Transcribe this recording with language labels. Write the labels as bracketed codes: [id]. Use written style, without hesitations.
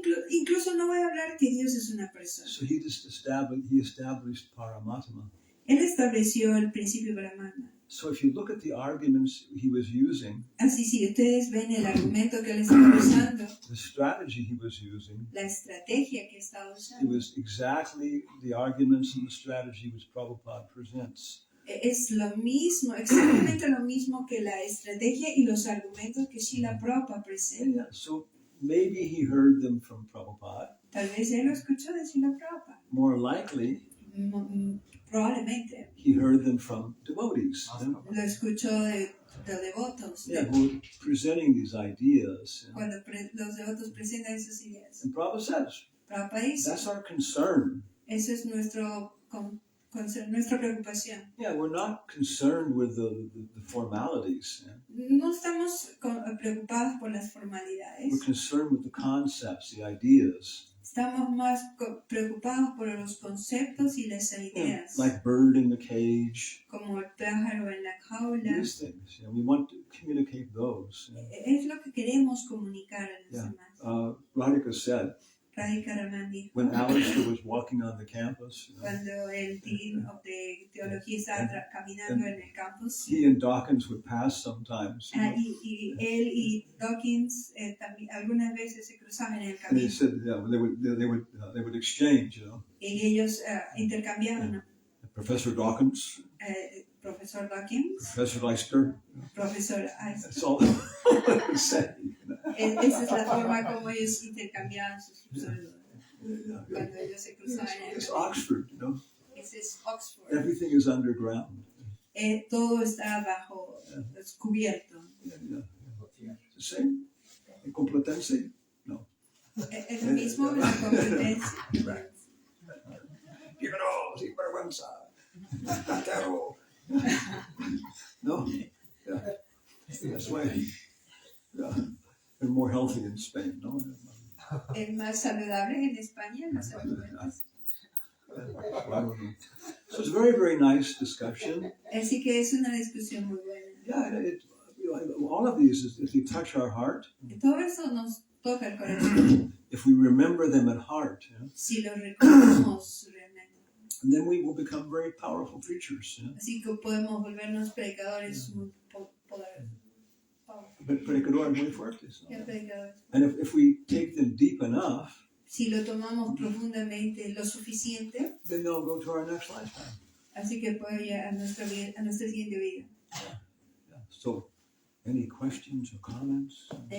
[es] Incluso no voy a hablar que Dios es una persona. [en] So he established Paramatma. [es] Él estableció el principio Brahmana. [en] So if you look at the arguments he was using, [es] Así si ustedes ven el argumento que él estaba usando, [en] the strategy he was using, [es] la estrategia que estaba [en] it [es] usando, [en] was exactly the arguments and the strategy which Prabhupada presents. [es] es lo mismo, exactamente lo mismo que la estrategia y los argumentos que Srila Prabhupada presenta. [en] So maybe he heard them from Prabhupada. [es] Tal vez él lo escuchó de Srila Prabhupada. [en] More likely, [es] Probablemente [en] he heard them from devotees. [es] lo escuchó de devotos. [en] Yeah, who were presenting these ideas. [es] Cuando los devotos presentan esas ideas. [en] And Prabhupada says, [es] Prabhupada dice, [en] that's our concern. [es] eso es nuestra preocupación. [en] Yeah, we're not concerned with the formalities. [es] No estamos preocupados por las formalidades. [en] We're concerned with the concepts, the ideas. [es] Estamos más preocupados por los conceptos y las ideas. [en] Like bird in the cage. [es] Como el pájaro en la jaula. [en] These things. We want to communicate those. [es] Es lo que queremos comunicar a los demás. [en] Radhika said, [es] Radhika Raman dijo, [en] when Alistair was walking on the campus, [es] cuando el dean de teología estaba caminando en el campus, [en] he and Dawkins would pass sometimes. [es] Y él y Dawkins también algunas veces se cruzaban en el [en] And he [es] camino. [en] said, yeah, they would exchange, [es] Y ellos intercambiaban. [en] Professor Dawkins, [es] Profesor Dawkins, [en] Professor Leister. [es] Profesor [en] That's all they said. [es] Esa es la forma como ellos intercambiaban sus saludos. Cuando ellos se cruzaban en el [en] It's [es] camino. [en] Oxford, [es] Ese es Oxford. [en] Everything is underground. [es] Todo está bajo, descubierto. [en] It's the same. In Complutense? No. [es] Es lo mismo en la competencia. Fíjalo, sin vergüenza. Platero. No? Yeah. [en] That's why they're more healthy in Spain, no? [es] Es más saludable en España, los alimentos. [en] So it's a very, very nice discussion. [es] Así que es una discusión muy buena. [en] Yeah, all of these, if they touch our heart, [es] Todo eso nos toca el corazón. [en] if we remember them at heart, [es] Si lo recordamos realmente. [en] and then we will become very powerful preachers. [es] Así que podemos volvernos predicadores muy poderosos. Predicadores muy fuertes. Predicadores. [en] And if we take them deep enough, [es] Si lo tomamos profundamente lo suficiente, [en] then they'll go to our next lifetime. [es] así que puede ir a nuestra siguiente vida. [en] Yeah. So, any questions or comments?